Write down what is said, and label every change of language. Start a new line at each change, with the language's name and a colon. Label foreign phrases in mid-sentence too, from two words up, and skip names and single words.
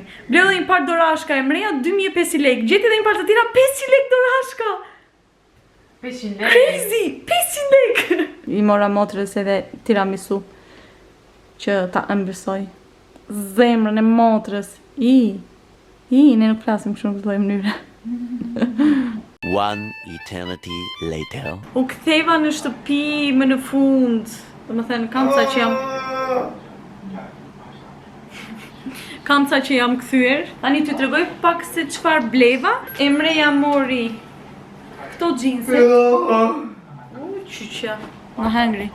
Albanian: Bleu dhe një par dorashka, Emreja 2.500 lekë, gjeti dhe një par të tira 500 lekë dorashka. 500 lekë? Crazy! 500 lekë! I mora motrës edhe tiramisu, që ta ëmbësoj. Zemrën e motrës. Ne nuk flasim shumë të lloj mënyre.
English: One eternity later.
Albanian: U ktheva në shtëpi më në fund. Domethënë kam ca që jam kthyer. Tani t'ju tregoj pak se çfarë bleva. Emreja mori këto xhinse. Çuçja. Më hungry.